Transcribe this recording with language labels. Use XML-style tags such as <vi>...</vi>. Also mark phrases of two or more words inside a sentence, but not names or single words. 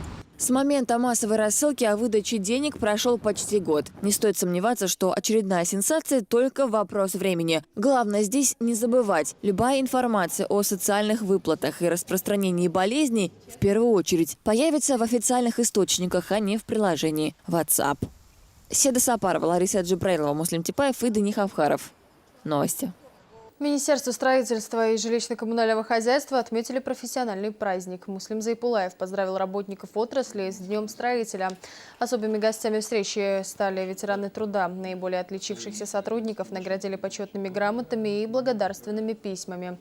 <ru>С момента массовой рассылки о выдаче денег прошел почти год. Не стоит сомневаться, что очередная сенсация – только вопрос времени. Главное здесь не забывать. Любая информация о социальных выплатах и распространении болезней в первую очередь появится в официальных источниках, а не в приложении WhatsApp. Седа Сапарова, Лариса Джибраилова, Муслим Типаев и Дани Хавхаров. Новости. Министерство строительства и жилищно-коммунального хозяйства отметили профессиональный праздник. Муслим Зайпулаев поздравил работников отрасли с Днем строителя. Особыми гостями встречи стали ветераны труда. Наиболее отличившихся сотрудников наградили почетными грамотами и благодарственными письмами.</ru>